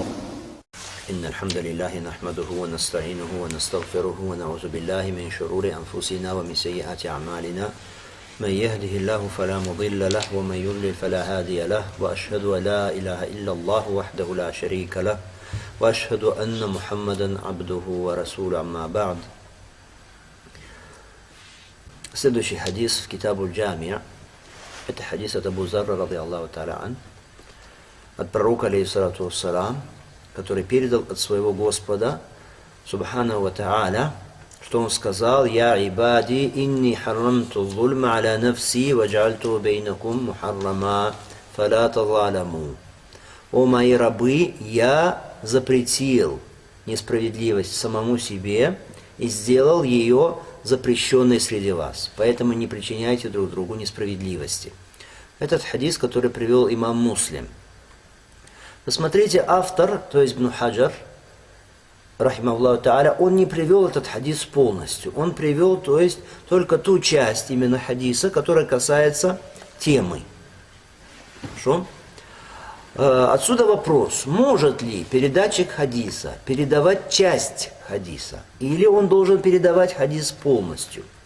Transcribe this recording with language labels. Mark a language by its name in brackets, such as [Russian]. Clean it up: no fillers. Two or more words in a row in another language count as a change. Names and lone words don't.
[Arabic] إن الحمد لله نحمده ونستعينه ونستغفره ونعوذ بالله من شرور أنفسنا ومن سيئات أعمالنا. من يهده الله فلا مضل له ومن يضلل فلا هادي له، وأشهد أن لا إله إلا الله وحده لا شريك له، وأشهد أن محمدا عبده ورسوله. أما بعد. [Russian] Следующий хадис в Китабу Джамия – это хадис от Абу Зарра, [Arabic] رضي الله تعالى عنه, [Russian] от пророка, [Arabic] عليه الصلاة والسلام, [Russian] который передал от своего Господа, [Arabic] سبحانه وتعالى, [Russian] что он сказал: [Arabic] «يا عبادي إني حرمت الظلم على نفسي وجعلته بينكم محرما فلا تظالموا». [Russian] «О мои рабы, я запретил несправедливость самому себе и сделал ее запрещенной среди вас, поэтому не причиняйте друг другу несправедливости». Этот хадис, который привел имам Муслим. Посмотрите, автор, то есть Ибн Хаджар, [Arabic] رحمه الله تعالى, [Russian] он не привел этот хадис полностью. Он привел, то есть, только ту часть именно хадиса, которая касается темы. Хорошо? Отсюда вопрос, может ли передатчик хадиса передавать часть хадиса, или он должен передавать хадис полностью?